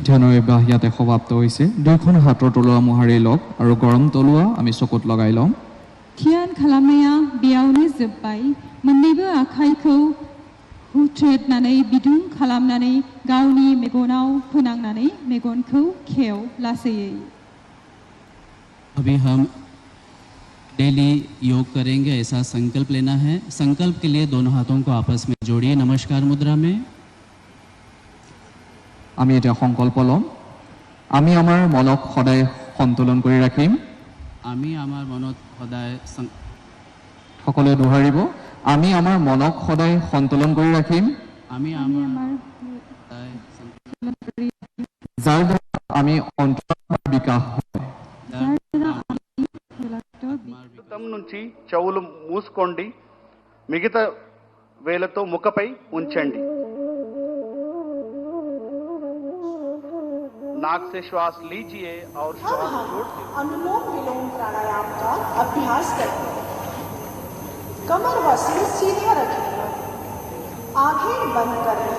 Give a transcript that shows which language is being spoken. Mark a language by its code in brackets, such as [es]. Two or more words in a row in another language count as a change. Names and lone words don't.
[as] ধ্যানৰ অভ্যাস ইয়াতে সমাপ্ত হৈছে। দুয়োখন হাতৰ তলুৱা মোহাৰি লওক আৰু গৰম তলুৱা আমি চকুত লগাই লওঁ। [brx] ध्यान खालामनाया बेयावनो जोब्बाय। मोन्नैबो आखाइखौ हुथ्रोदनानै बिदुं खालामनानै गावनि मेगनाव फोनांनानै मेगनखौ खेव लासैयै। [hi] अभी हम डेली योग करेंगे, ऐसा संकल्प लेना है। संकल्प के लिए दोनों हाथों को आपस में जोड़िए नमस्कार मुद्रा में। [as] আমি এটা সংকল্প ল'ম, আমি আমাৰ মনক সদায় সন্তুলন কৰি ৰাখিম। আমি আমাৰ মনত সদায় সকলোৱে দোহাৰিব, আমি আমাৰ মনক সদায় সন্তুলন কৰি ৰাখিম। আমি আমাৰ যাৰ দ্বাৰা আমি অন্তৰৰ বিকাশ হয়। [te] నుంచి చెవులు మూసుకోండి, మిగతా వేలతో ముఖపై ఉంచండి। [hi] नाक से श्वास लीजिए और श्वास छोड़िए। अनुलोम विलोम प्राणायाम का अभ्यास करें। कमर व सिर सीधा रखें, आंखें बंद करें।